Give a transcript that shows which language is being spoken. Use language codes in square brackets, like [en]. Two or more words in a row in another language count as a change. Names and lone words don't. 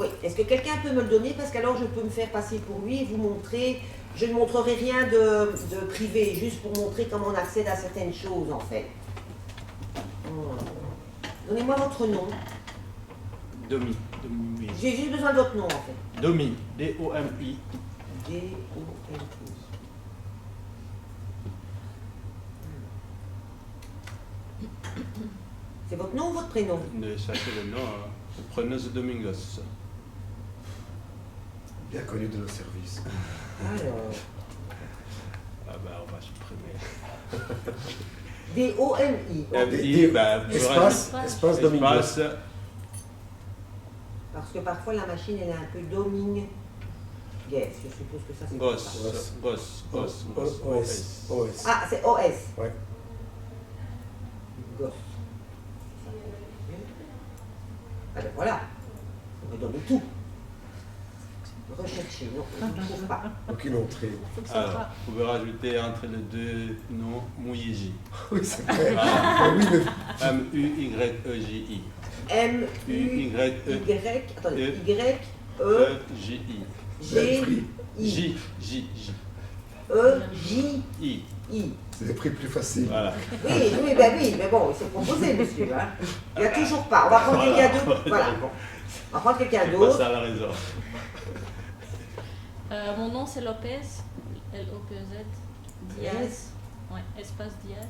[fr] Est-ce que quelqu'un peut me le donner? Parce qu'alors je peux me faire passer pour lui et vous montrer. Je ne montrerai rien de privé, juste pour montrer comment on accède à certaines choses en fait. Donnez-moi votre nom. Domi. J'ai juste besoin de votre nom en fait. Domi. D-O-M-I. D-O-M-I. C'est votre nom ou votre prénom? Ça c'est le nom. Le prénom c'est Domingos. Bien connu de nos services. Alors, Ah ben on va supprimer. D-O-M-I. M-I, ben, Espace Domingos. espace, Parce que parfois la machine elle est un peu doming. Yes, je suppose que ça c'est Gos, ça. Gos, OS. Ah, c'est OS. Ouais. Gosse. Ah ben voilà, on me donne tout. Rechercher, non, je ne trouve pas. Aucune entrée. Alors, vous pouvez rajouter entre les deux noms Mouyiji. Oui, c'est vrai. Voilà. Ah oui, mais M-U-Y-E-J-I. M-U-Y, attendez, Y-E-G-I. E-J-I. J, J, J. E-J-I. I. c'est des prix plus faciles. Voilà. Oui, ben oui, mais bon, il s'est proposé, monsieur. Hein. Il n'y a toujours pas. On va prendre quelqu'un d'autre. Voilà. On va prendre quelqu'un C'est pas d'autre. ça la raison. Mon nom c'est Lopez, L-O-P-E-Z, Diaz, ouais, espace Diaz,